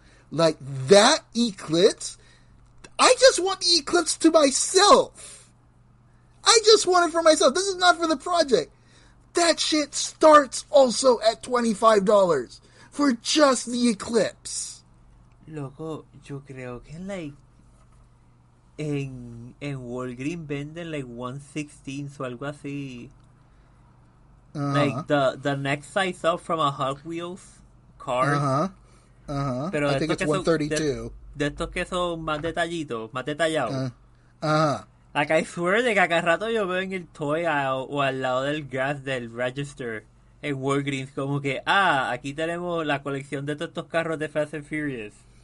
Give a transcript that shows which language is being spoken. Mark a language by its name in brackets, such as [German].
[English] Like that Eclipse, I just want the Eclipse to myself. I just want it for myself. This is not for the project. That shit starts also at $25 for just the Eclipse. [Spanish] Loco, yo creo que like en Walgreens venden like 1/16 o algo así. [English] Like the next size up from a Hot Wheels car. [Spanish] Pero [English] I think it's 132. [Spanish] De estos que son más detallitos, más detallados. [English] Like I swear [Spanish] de que a cada rato yo veo en el [English] toy aisle [Spanish] o al lado del gas del register en Walgreens como que, aquí tenemos la colección de todos estos carros de Fast and Furious.